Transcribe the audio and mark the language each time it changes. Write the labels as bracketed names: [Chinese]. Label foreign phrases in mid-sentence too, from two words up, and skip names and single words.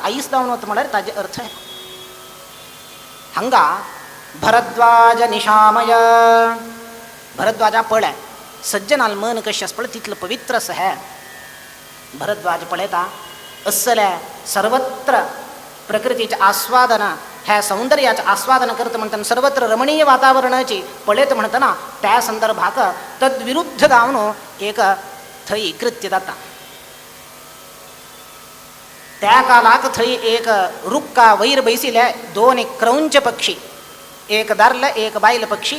[Konkani] आईस जावन वता म्हळ्यार ताजे अर्थ हांगा भरद्वाज निशामय. भरद्वाजा पळय सज्जनाल मन कशें आसा पळय तितलें पवित्र आसा. हे भरद्वाज पळयता असले सर्वत्र प्रकृतीचें आस्वादन ह्या सौंदर्याचें आस्वादन करता म्हणटना सर्वत्र रमणीय वातावरणाची पळयत म्हणटना त्या संदर्भाक तद्विरुद्ध जावन एक थंय कृत्य जाता. त्या कालाक थंय एक रुक्का वयर बैसिले दोन क्रौंच पक्षी, एक दार्ल एक बायल पक्षीक.